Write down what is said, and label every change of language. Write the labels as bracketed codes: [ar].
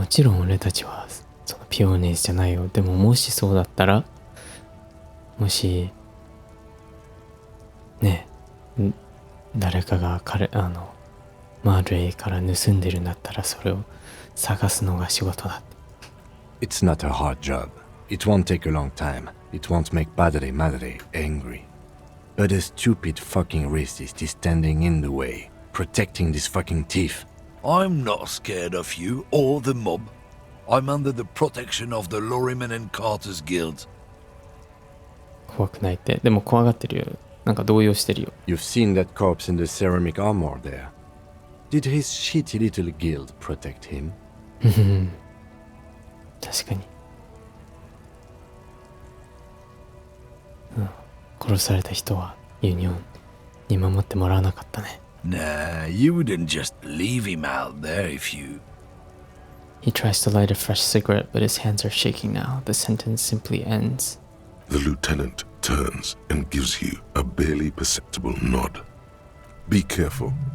[ja] もちろん俺たちはそのピオネーズじゃないよ。でももしそうだったら、もしね、誰かがマーレイから盗んでるんだったらそれを探すのが仕事だって。 [en] It's not a hard job. It won't take a long time. It won't make Padre Madre angry. But a stupid fucking racist is standing in the way, protecting this fucking thief. I'm not scared of you or the mob. I'm under the protection of the Lorrymen and Carters Guild. [ja] 怖くないって。でも怖がってるよ。なんか動揺してるよ。 [en] You've seen that corpse in the ceramic armor there. Did his shitty little guild protect him? [ja] 確かに。殺された人はユニオンに守ってもらわなかったね。 [en] Nah, you wouldn't just leave him out there if you... He tries to light a fresh cigarette, but his hands are shaking now. The sentence simply ends. The lieutenant turns and gives you a barely perceptible nod. Be careful.